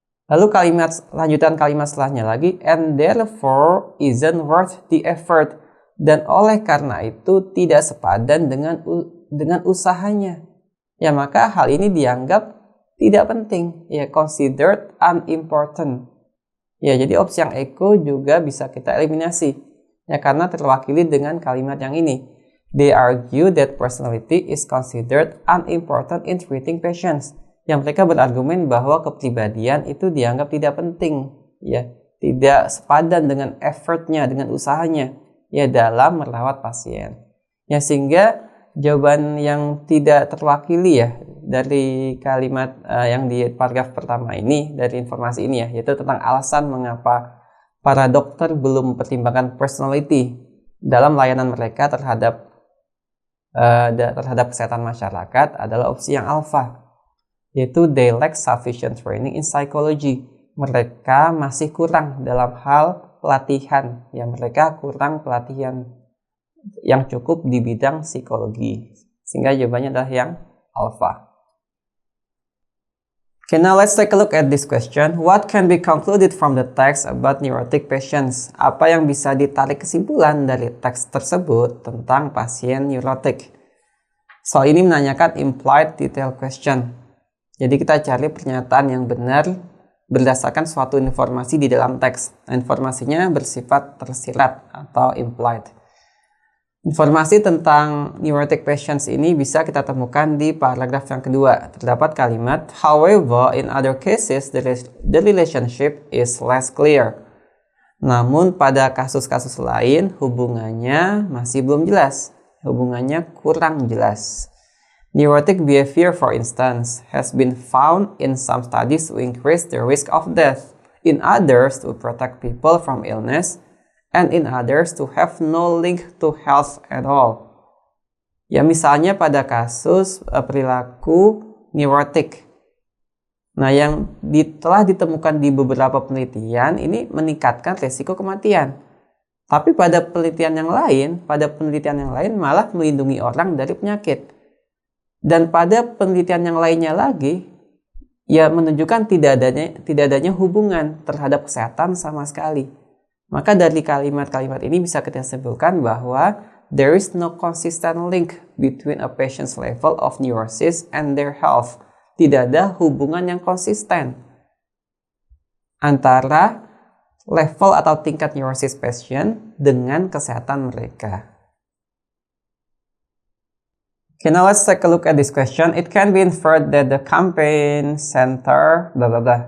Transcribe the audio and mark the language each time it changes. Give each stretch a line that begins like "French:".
Indonesian: Lalu lanjutan kalimat setelahnya lagi,
English: and therefore isn't worth the effort,
Indonesian: dan oleh karena itu tidak sepadan dengan usahanya. Ya, maka hal ini dianggap tidak penting, ya,
English: considered unimportant.
Indonesian: Ya, jadi opsi yang Eko juga bisa kita eliminasi. Ya, karena terwakili dengan kalimat yang ini.
English: They argue that personality is considered unimportant in treating patients.
Indonesian: Yang mereka berargumen bahwa kepribadian itu dianggap tidak penting, ya, tidak sepadan dengan effortnya, dengan usahanya, ya, dalam merawat pasien. Ya, sehingga jawaban yang tidak terwakili ya dari kalimat yang di paragraf pertama ini, dari informasi ini ya, yaitu tentang alasan mengapa para dokter belum mempertimbangkan personality dalam layanan mereka terhadap kesehatan masyarakat adalah opsi yang alpha, yaitu
English: they lack sufficient training in psychology.
Indonesian: Mereka masih kurang dalam hal pelatihan, ya, mereka kurang pelatihan yang cukup di bidang psikologi, sehingga jawabannya adalah yang alpha.
English: Okay, now let's take a look at this question. What can be concluded from the text about neurotic patients?
Indonesian: Apa yang bisa ditarik kesimpulan dari teks tersebut tentang pasien neurotik? Soal ini menanyakan
English: implied detail question.
Indonesian: Jadi kita cari pernyataan yang benar berdasarkan suatu informasi di dalam teks. Nah, informasinya bersifat tersirat atau implied. Informasi tentang
English: neurotic patients
Indonesian: ini bisa kita temukan di paragraf yang kedua. Terdapat kalimat,
English: however, in other cases, the relationship is less clear.
Indonesian: Namun pada kasus-kasus lain, hubungannya masih belum jelas. Hubungannya kurang jelas.
English: Neurotic behavior, for instance, has been found in some studies to increase the risk of death, in others to protect people from illness, and in others to have no link to health at all.
Indonesian: Ya, misalnya pada kasus perilaku neurotik. Nah, yang telah ditemukan di beberapa penelitian ini meningkatkan risiko kematian. Tapi pada penelitian yang lain malah melindungi orang dari penyakit. Dan pada penelitian yang lainnya lagi, ya, menunjukkan tidak adanya hubungan terhadap kesehatan sama sekali. Maka dari kalimat-kalimat ini bisa kita simpulkan bahwa
English: there is no consistent link between a patient's level of neurosis and their health.
Indonesian: Tidak ada hubungan yang konsisten antara level atau tingkat neurosis patient dengan kesehatan mereka.
English: Okay, now let's take a look at this question. It can be inferred that the campaign center, blah blah blah.